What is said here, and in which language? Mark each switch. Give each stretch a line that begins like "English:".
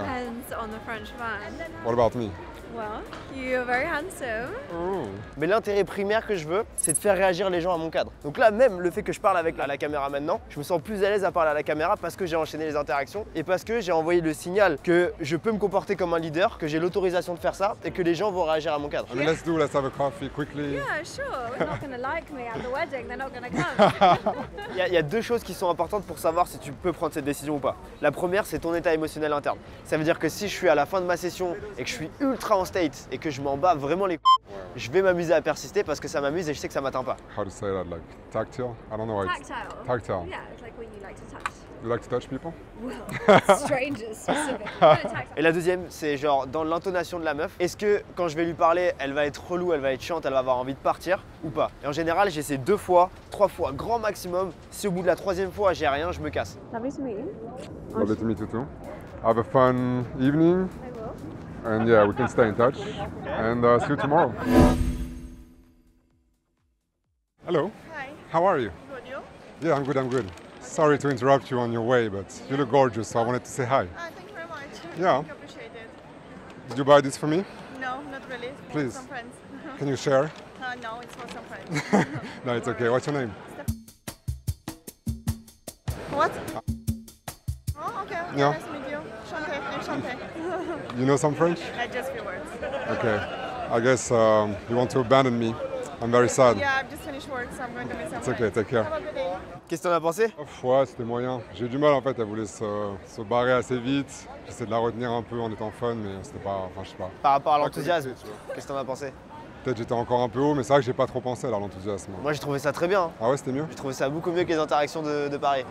English: Depends on the French man. What about me? Well, you're very handsome.
French: Mais l'intérêt primaire que je veux, c'est de faire réagir les gens à mon cadre. Donc là, même le fait que je parle avec la caméra maintenant, je me sens plus à l'aise à parler à la caméra parce que j'ai enchaîné les interactions et parce que j'ai envoyé le signal que je peux me comporter comme un leader, que j'ai l'autorisation de faire ça et que les gens vont réagir à mon cadre.
English: I mean, let's have a coffee quickly. Yeah, sure. We're not going to like me at the wedding. They're not going to come.
French: Il y a deux choses qui sont importantes pour savoir si tu peux prendre cette décision ou pas. La première, c'est ton état émotionnel interne. Ça veut dire que si je suis à la fin de ma session et que je suis ultra en state et que je m'en bats vraiment les je vais m'amuser à persister parce que ça m'amuse et je sais que ça m'atteint pas.
English: How to say that? Like tactile? I don't know. Tactile. Tactile. Yeah, it's like when you like to touch. You like to touch people? Well, strangers specific.
French: Et la deuxième, c'est genre dans l'intonation de la meuf. Est-ce que quand je vais lui parler, elle va être relou, elle va être chiante, elle va avoir envie de partir ou pas? Et en général, j'essaie 2 fois, 3 fois, grand maximum. Si au bout de la 3e fois, j'ai rien, je me casse.
English: Lovely to meet you. Lovely to meet you too. Have a fun evening. I will. And yeah, we can stay in touch. And see you tomorrow. Hello. Hi, How are you? good you? Yeah, I'm good, I'm good. Sorry to interrupt you on your way, but you look gorgeous, so I wanted to say hi. Thank you very much. Yeah. I appreciate it. Did you buy this for me? No, not really. For Please. some friends. Can you share? No, it's for some friends. No, it's okay. What's your name? What? Oh, okay. Yeah. Nice to meet you. Chante. You know some French? Just few words. Okay. I guess you want to abandon me. I'm very sad. Yeah, I've just finished work, so I'm going to meet some It's okay, friends. take care. Have a good day.
French: Qu'est-ce que t'en as pensé? Ouais, c'était moyen. J'ai eu du mal en fait, elle voulait se barrer assez vite. J'essaie de la retenir un peu en étant fun, mais c'était pas. Enfin, je sais pas. Par rapport à Pas l'enthousiasme, connecté, tu vois. qu'est-ce que t'en as pensé? Peut-être j'étais encore un peu haut, mais c'est vrai que j'ai pas trop pensé à l'enthousiasme. Moi, j'ai trouvé ça très bien. Ah ouais, c'était mieux? J'ai trouvé ça beaucoup mieux que les interactions de Paris.